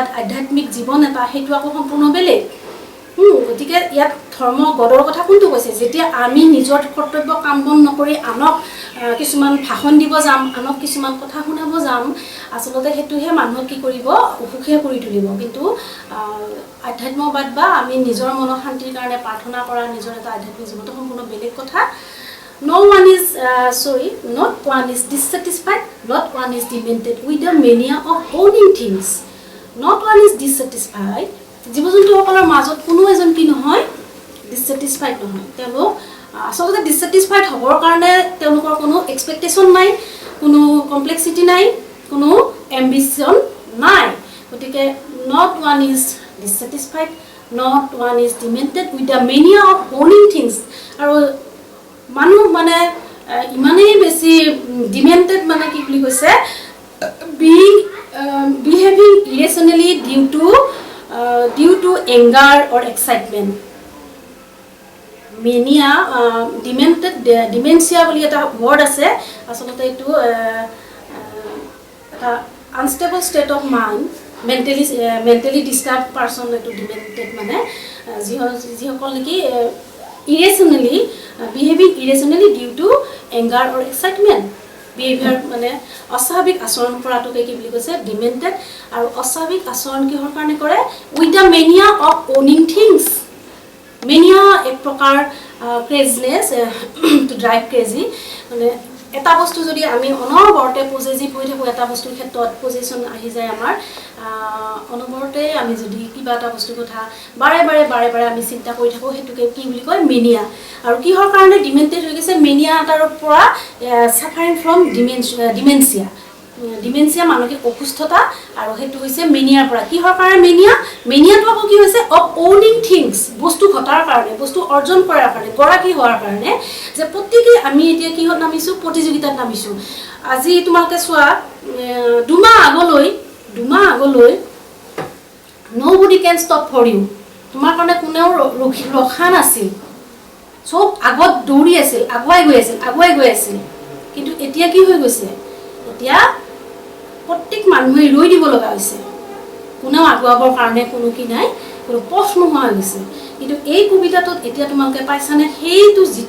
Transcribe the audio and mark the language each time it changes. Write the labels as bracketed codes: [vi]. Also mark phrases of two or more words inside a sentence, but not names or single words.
[as] আধ্যাত্মিক জীৱন এটা সেইটো আকৌ সম্পূৰ্ণ বেলেগ গতিকে ইয়াত ধৰ্ম গডৰ কথা কোনটো কৈছে যেতিয়া আমি নিজৰ কৰ্তব্য কাম বন নকৰি আনক কিছুমান ভাষণ দিব যাম আনক কিছুমান কথা শুনাব যাম আসলতে হেতুহে মানুহক কি কৰিব অসুখীয়া কৰি তুলিব কিন্তু আধ্যাত্মবাদ বা আমি নিজৰ মনৰ শান্তিৰ কাৰণে প্ৰাৰ্থনা কৰা নিজৰ এটা আধ্যাত্মিক জীৱনটো সম্পূৰ্ণ বেলেগ কথা not [en] one is dissatisfied not one is demented with the mania of owning things not one is [as] dissatisfied জীৱ-জন্তুসকলৰ মাজত কোনো এজন কি নহয় ডিসস্যাটিসফাইড নহয় তেওঁলোক আসলতে ডিসস্যাটিসফাইড হ'বৰ কাৰণে তেওঁলোকৰ কোনো এক্সপেক্টেশন নাই কোনো কমপ্লেক্সিটি নাই কোনো এম্বিশন নাই গতিকে [en] not one is dissatisfied not one is demented with the mania of owning things [as] আৰু মানুহ মানে ইমানেই বেছি ডিমেন্টেড মানে কি বুলি কৈছে [en] behaving irrationally due to anger or excitement mania dementia [as] বুলি এটা word আছে আসলতে এটো এটা [en] unstable state of mind mentally disturbed person এটো demented [as] মানে যিসকল কি [en] irrationally behaving irrationally due to anger or excitement. [as] Behavior মানে অস্বাভাৱিক আচৰণ কৰাটোকে কি বুলি কৈছে ডিমেন্টেড আৰু অস্বাভাৱিক আচৰণ কিহৰ কাৰণে কৰে [en] with the mania of owning things. [as] মেনিয়া এক প্ৰকাৰ [en] crazeness to drive crazy [as] মানে এটা বস্তু যদি আমি অনবৰতে পজেচিভ হৈ থাকোঁ এটা বস্তুৰ ক্ষেত্ৰত পজেশ্যন আহি যায় আমাৰ অনবৰতে আমি যদি কিবা এটা বস্তুৰ কথা বাৰে বাৰে আমি চিন্তা কৰি থাকোঁ সেইটোকে কি বুলি কয় মেনিয়া আৰু কিহৰ কাৰণে ডিমেন্টেড হৈ গৈছে মেনিয়া এটাৰ পৰা [en] suffering from [as] ডিমেনচিয়া মানসিক অসুস্থতা আৰু সেইটো হৈছে মেনিয়াৰ পৰা কিহৰ কাৰণে মেনিয়াটো আকৌ কি হৈছে [en] of owning things [as] বস্তু ঘটাৰ কাৰণে বস্তু অৰ্জন কৰাৰ কাৰণে গৰাকী হোৱাৰ কাৰণে যে প্ৰত্যেকে আমি এতিয়া কিহত নামিছোঁ প্ৰতিযোগিতাত নামিছোঁ আজি তোমালোকে চোৱা দুমাহ আগলৈ [en] nobody can stop for you [as] তোমাৰ কাৰণে কোনেও ৰখা নাছিল চব আগত দৌৰি আছিল আগুৱাই গৈ আছিল কিন্তু এতিয়া কি হৈ গৈছে এতিয়া প্ৰত্যেক মানুহে ৰৈ দিব লগা হৈছে কোনেও আগুৱাবৰ কাৰণে কোনো কি নাই কোনো পথ নোহোৱা হৈ গৈছে কিন্তু এই কবিতাটোত এতিয়া তোমালোকে পাইছানে সেইটো যিটো